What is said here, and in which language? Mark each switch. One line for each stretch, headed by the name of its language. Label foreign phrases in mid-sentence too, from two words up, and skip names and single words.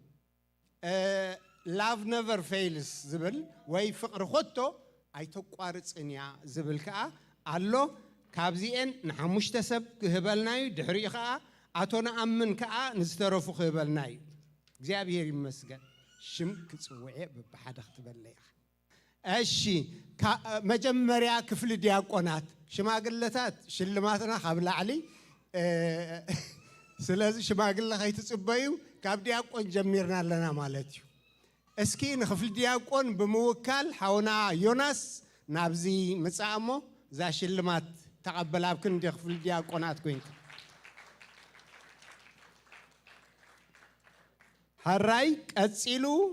English: love never fails
Tigrinya: ዝብል ወይ ፍቕሪ ኾቶ ኣይተቋርፅን እያ ዝብል ከዓ ኣሎ ካብዚአን ንሓሙሽተ ሰብ ክህበልናዩ ድሕሪኡ ከዓ አቶ ነአምን ከዓ ንዝተረፉ ክህበልናዩ እግዚአብሔር ይመስገን ሽም ክጽውዕ በባሓደ ክትበለይ እሺ መጀመሪያ ክፍል ዲያቆናት ሽማግለታት ሽልማትና ካብ ላዕሊ ስለዚ ሽማግለ ከይትጽበዩ ካብ ዲያቆን ጀሚርና ኣለና ማለት እዩ እስኪ ንክፍል ዲያቆን ብምውካል ሓውና ዮናስ ናብዚ ምጻእሞ ዛ ሽልማት ተቀበላብ ክንዲ ክፍል ዲያቆናት ኮይንካ ሃራይ ቀጺሉ